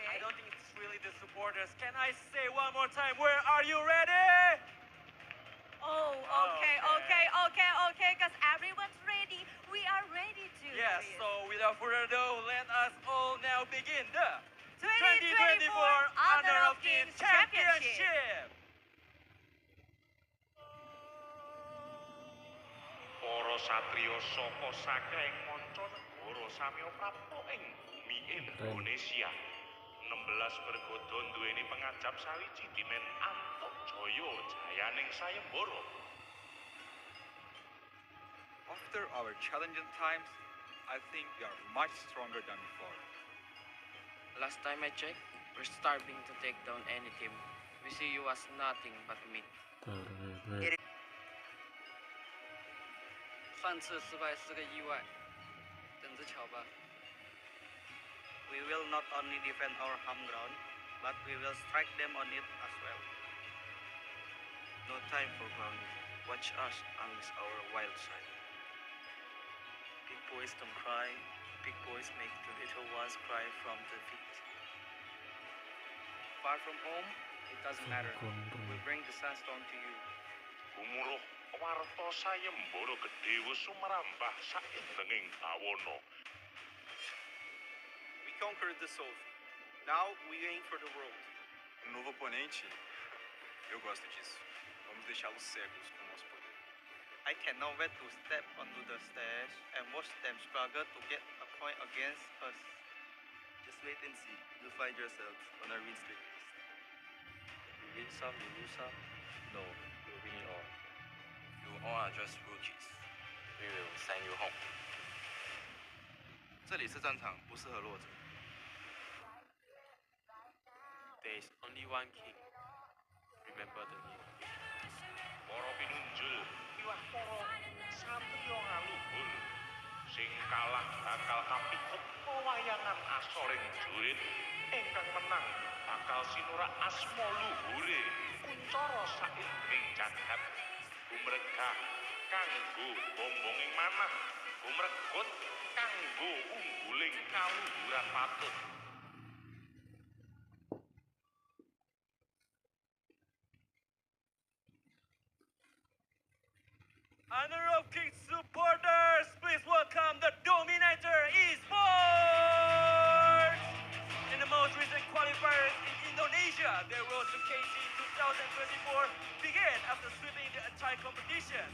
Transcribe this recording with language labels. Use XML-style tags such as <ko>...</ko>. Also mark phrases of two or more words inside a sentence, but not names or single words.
<en>I don't think it's really the supporters. Can I say one more time, where are you ready? Oh, okay, because everyone's ready. We are ready to. Yes, Darius. so without further ado, let us all now begin the 2024 Honor of Kings Championship.</en> <jv>Para satriya saka saking manca negara samya prapta ing bumi Indonesia. 16 bergodo duweni pengajap sawiji Dimen Antuk Jaya Jayaning Sayembara.</jv> <en>After our challenging times, I think we are much stronger than before. Last time I checked, we're starving to take down any team. We see you as nothing but meat.</en> <zh>对，上次失败是个意外，等着瞧吧。</zh> <en>We will not only defend our home ground, but we will strike them on it as well. No time for clowning. Watch us unleash our wild side. Big boys don't cry. Big boys make the little ones cry from defeat. Far from home, it doesn't matter. We'll bring the sandstorm to you.</en> <jv>Gumuruh warta sayembara gedhe wis sumrambah saindenging bawana.</jv> <en>We conquered the south. Now we aim for the world.</en> <pt>Novo oponente, eu gosto disso. Vamos deixá-los cegos com o nosso poder.</pt> <en>I cannot wait to step onto the stage and watch them struggle to get a point against us. Just wait and see. You'll find yourselves on our win streak. You win some, you lose some. No, we'll win it all. You all are just rookies. We will send you home.</en> <zh>这里是战场，不适合弱者。</zh> <en>There is only one king. Remember the name.</en> <jv>Para pinunjul iwak para satriya ngaluhur sing kalah bakal kapikut pewayangan asoring jurit ingkang menang bakal sinurak asma luhure kuncara saindenging jagat gumregah kanggo bombonging manah gumregut kanggo ungguling kaluhuran patut.</jv> <en>Honor of King supporters, please welcome the Dominator Esports! In the most recent qualifiers in Indonesia, their road to KC 2024 began after sweeping the entire competition.</en>